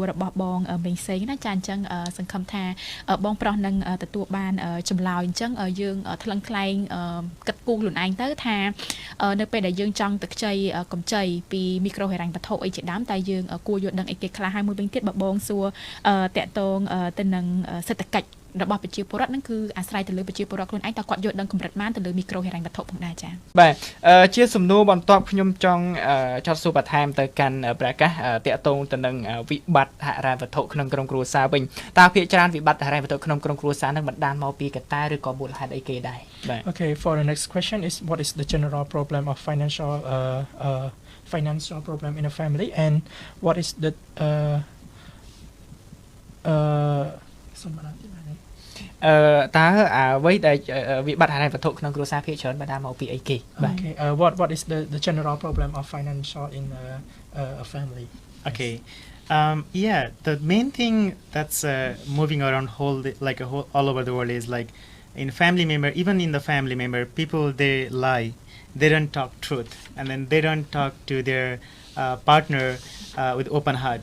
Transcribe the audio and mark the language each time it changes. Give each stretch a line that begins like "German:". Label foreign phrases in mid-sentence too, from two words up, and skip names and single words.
Khmer: របស់បងមេងសេងណាចាអញ្ចឹងសង្ឃឹមថាបងប្រុសនឹងទទួលបានចម្លើយអញ្ចឹងយើងថ្លឹងថ្លែងគិតគូរខ្លួនឯងទៅថានៅពេលដែលយើងចង់ទៅខ្ចីកម្ចីពីមីក្រូហិរញ្ញវត្ថុអីជាដើមតែយើងគួរយល់ដឹងអីគេខ្លះហើយមួយវិញទៀតបើបងសួរតាក់ទងទៅនឹងសេដ្ឋកិច្ចរបស់ប្រជាពលរដ្ឋហ្នឹងគឺអាស្រ័យទៅលើប្រជាពលរដ្ឋខ្លួនឯងតើគាត់យល់ដឹងកម្រិតបានទៅលើមីក្រូហិរញ្ញវត្ថុផងដែរចា៎ បាទជាសំណួរបន្ទាប់ខ្ញុំចង់ចោទសួរបន្ថែមទៅកាន់ប្រកាសតាក់ទងទៅនឹងវិបត្តិហិរញ្ញវត្ថុក្នុងក្រុមគ្រួសារវិញតើភាគច្រើនវិបត្តិហិរញ្ញវត្ថុក្នុងក្រុមគ្រួសារហ្នឹងបណ្ដាលមកពីកត្តាឬក៏មូលហេតុអីគេដែរបាទ
English: Okay for the next question is what is the general problem of financial problem in a family and what is the
Khmer: តើអ្វីដែលវិបត្តិហិរញ្ញវត្ថុក្នុងគ្រួសារភាគច្រើនបណ្ដាលមកពីអីគេបាទ
English: Okay what is the general problem of financial in a family Okay. Yeah, the main thing that's moving around all over the world is like in family member, even in the family member, people they lie, they don't talk truth, and then they don't talk to their partner with open heart.